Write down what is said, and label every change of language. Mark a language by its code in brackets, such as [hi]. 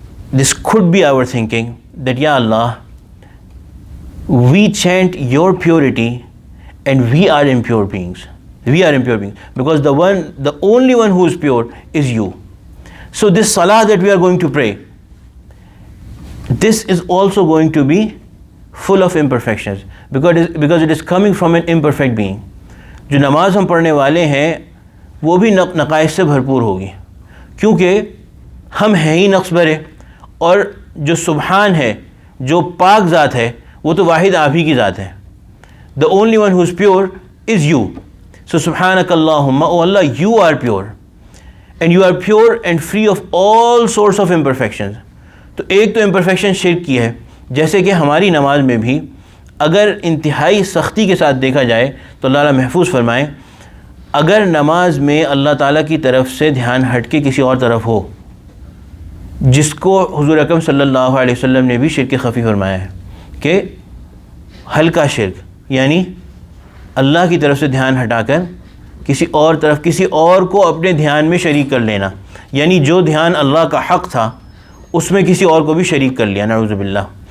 [en] This could be our thinking that, Ya Allah, we chant your purity and we are impure beings. We are impure beings because the only one who is pure is you. So this salah that we are going to pray, this is also going to be full of imperfections because it is coming from an imperfect being. [ur] جو نماز ہم پڑھنے والے ہیں وہ بھی نقائص سے بھرپور ہوگی, کیونکہ ہم ہیں ہی نقص بھرے, اور جو سبحان ہے, جو پاک ذات ہے, وہ تو واحد آپ ہی کی ذات ہے. [en] The only one who is pure is you. So subhanak Allahumma, oh Allah, you are pure and you are pure and free of all sorts of imperfections. [ur] تو ایک تو imperfection شرک کی ہے, جیسے کہ ہماری نماز میں بھی اگر انتہائی سختی کے ساتھ دیکھا جائے تو اللہ تعالیٰ محفوظ فرمائے, اگر نماز میں اللہ تعالیٰ کی طرف سے دھیان ہٹ کے کسی اور طرف ہو, جس کو حضور اکرم صلی اللہ علیہ وسلم نے بھی شرک خفی فرمایا ہے کہ ہلکا شرک, یعنی اللہ کی طرف سے دھیان ہٹا کر کسی اور طرف, کسی اور کو اپنے دھیان میں شریک کر لینا, یعنی جو دھیان اللہ کا حق تھا اس میں کسی اور کو بھی شریک کر لیا, نعوذ باللہ.